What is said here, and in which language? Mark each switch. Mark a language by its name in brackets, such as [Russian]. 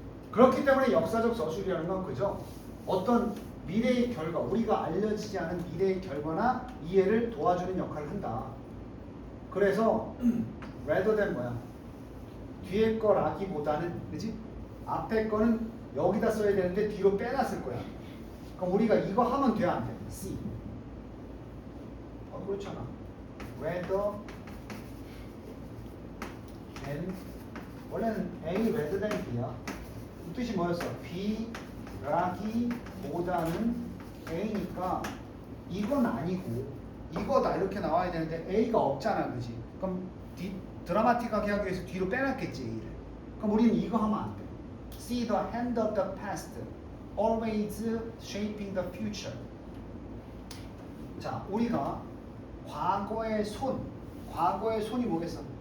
[Korean] 그렇기 때문에 역사적 서술이라는 건 그죠? 어떤 미래의 결과, 우리가 알려지지 않은 미래의 결과나 이해를 도와주는 역할을 한다. 그래서 rather than 뭐야? 뒤에 거라기보다는, 그지? 앞에 거는 여기다 써야 되는데 뒤로 빼놨을 거야. 그럼 우리가 이거 하면 돼, 안 돼? C. 그렇잖아. rather than, 원래는 A rather than B야. 이 뜻이 뭐였어? B라기보다는 A니까 이건 아니고 이거다 이렇게 나와야 되는데 A가 없잖아, 그지? 그럼 드라마틱하게 하기 위해서 뒤로 빼놨겠지, A를. 그럼 우리는 이거 하면 안 돼. [English] See the hand of the past, always shaping the future. [Korean] 자, 우리가 과거의 손이 뭐겠어?